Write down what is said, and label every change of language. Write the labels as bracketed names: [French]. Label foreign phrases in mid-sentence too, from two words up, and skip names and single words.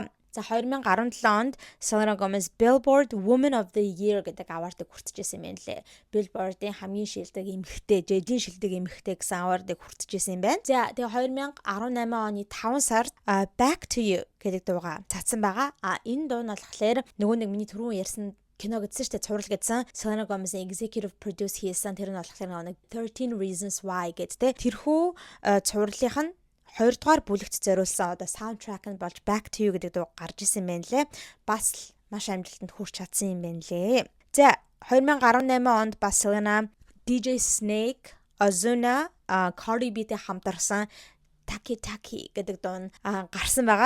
[Mongolian] За 2017 онд Selena Gomez Billboard Woman of the Year гэдэг award-ыг хүртэж байсан юм байна лээ. Billboard-ийн хамгийн шилдэг эмэгтэй, жижиг шилдэг эмэгтэй гэсэн award-ыг хүртэж байсан юм байна. За тэгээ 2018 оны 5 сард Back to You гэдэг дууга цацсан байгаа. Энэ дуу нь болохоор нөгөө нэг миний түрүүн ярьсан кино гэдсэн шүү дээ цуврал гэдсэн Selena Gomez-ийн [English] executive produce [Mongolian] хийсэн тэр нь болохоор нэг 13 Reasons Why гэдэг тэрхүү цувралынх нь 2 дугаар бүлэгт зориулсан одоо саундтрак нь болж Back to You гэдэг дуу гарч исэн юм байна лээ. Бас маш амжилтанд хүрч чадсан юм байна лээ. За 2018 онд бас Selena DJ Snake, Ozuna, Cardi B-тэй хамтарсан Taki Taki гэдэг дуу гарсан байгаа.